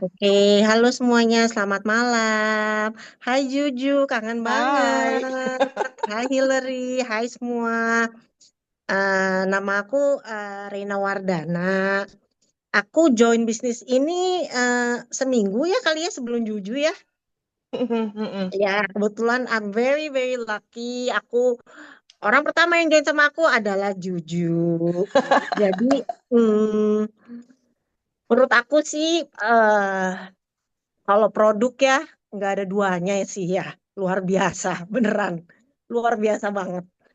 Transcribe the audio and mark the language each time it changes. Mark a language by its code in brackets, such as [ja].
[id] Oke, halo semuanya, selamat malam. Hai Juju, kangen banget. Hai. Hai Hillary, hai semua. Nama aku Reina Wardana. Aku join bisnis ini seminggu ya kali ya sebelum Juju ya. Ya, kebetulan [en] I'm very very lucky. [id] Orang pertama yang join sama aku adalah Juju. Jadi, hmm, menurut aku sih, kalau produk ya nggak ada duanya sih ya, luar biasa, beneran, luar biasa banget.